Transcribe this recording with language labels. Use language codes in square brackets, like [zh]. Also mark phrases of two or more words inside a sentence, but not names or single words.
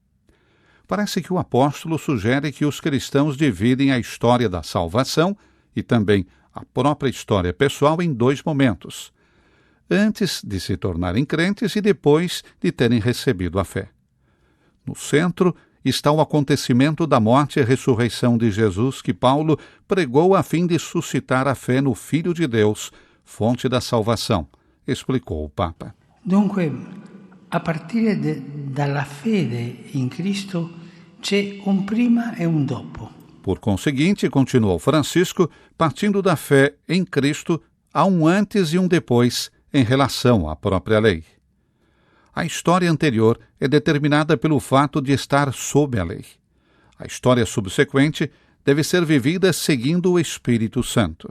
[pt] Parece que o apóstolo sugere que os cristãos dividem a história da salvação e também a própria história pessoal em dois momentos: antes de se tornarem crentes e depois de terem recebido a fé. No centro está o acontecimento da morte e ressurreição de Jesus que Paulo pregou a fim de suscitar a fé no Filho de Deus, fonte da salvação, explicou o Papa. [it] Dunque, a partire dalla fede in Cristo c'è un prima e un dopo. [pt] Por conseguinte, continuou Francisco, partindo da fé em Cristo, há um antes e um depois em relação à própria lei. A história anterior é determinada pelo fato de estar sob a lei. A história subsequente deve ser vivida seguindo o Espírito Santo.